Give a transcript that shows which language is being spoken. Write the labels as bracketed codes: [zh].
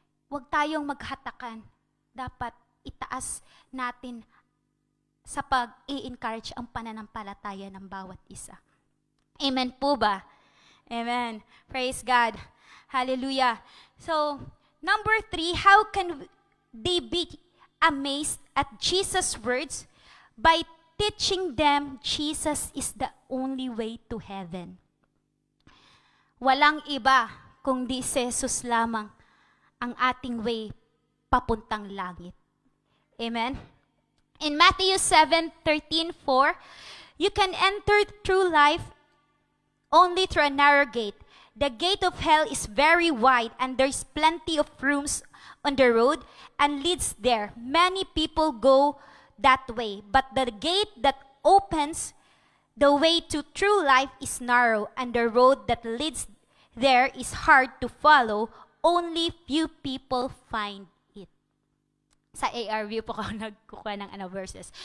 [tl] Huwag tayong maghatakan. Dapat itaas natin sa pag-i-encourage ang pananampalataya ng bawat isa. Amen po ba? Amen. [en] Praise God. [tl] Hallelujah. [en] So, number 3, how can they be amazed at Jesus' words? By teaching them Jesus is the only way to heaven. Walang iba kundi si Jesus lamang ang ating way papuntang langit. Amen? In Matthew 7:13-4, you can enter through life only through a narrow gate. The gate of hell is very wide, and there's plenty of rooms on the road and leads there. Many people go that way, but the gate that opens the way to true life is narrow, and the road that leads there is hard to follow. Only few people find it. [tl] Sa ARV po ako nagkukuha ng verses.